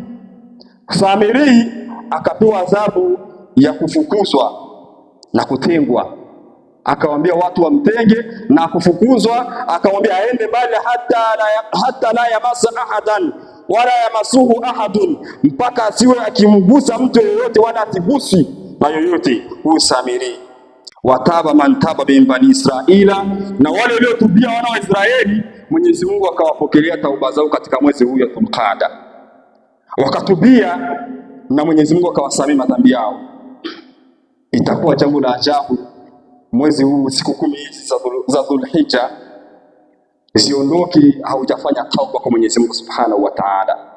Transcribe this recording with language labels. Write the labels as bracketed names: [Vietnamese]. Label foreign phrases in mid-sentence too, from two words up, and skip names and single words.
[Swahili] Samiri akapewa adhabu ya kufukuzwa na kutengwa, akawambia watu wamtenge na kufukuzwa, akawambia aende mbali hata [Arabic] لا يمس أحدا ولا يمسه أحد, [Swahili] mpaka asiwe akimgusa mtu yoyote wala atigusi na yoyote. Huyu Samiri. [Arabic] وتاب من تاب من بني إسرائيل, [Swahili] na wale waliotubia wana wa Israeli Mwenyezi Mungu akawapokelea tauba zao katika mwezi huu ya Dhulqaada, wakatubia na Mwenyezi Mungu akawasamehe madhambi yao. Itakuwa jambo la ajabu mwezi huu, siku 10 hizi za Dhulhijja ziondoke haujafanya tauba kwa Mwenyezi Mungu [Arabic] سبحانه وتعالى.